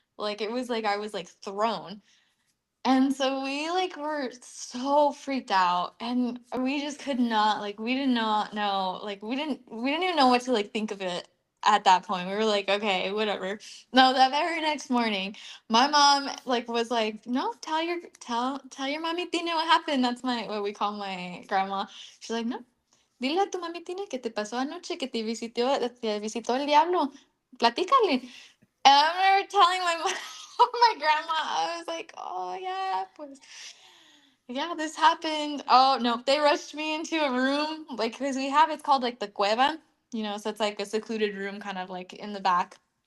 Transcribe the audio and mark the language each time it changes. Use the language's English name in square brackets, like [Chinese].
[English] Like it was like I was like thrown. And so we like were so freaked out and we just could not like we did not know like we didn't even know what to like think of it at that point. We were like, okay, whatever. No, that very next morning, my mom like was like, no, tell your mommy Tina what happened. That's my what we call my grandma. She's like, [Spanish] no, dile a tu mami Tina que te pasó anoche, que te visitó el diablo. Platícale. [English] And I remember telling my mom, my grandma, I was like, "Oh yeah, pues, yeah, this happened." Oh no, they rushed me into a room, like because we have it's called like the cueva, so it's like a secluded room, kind of like in the back.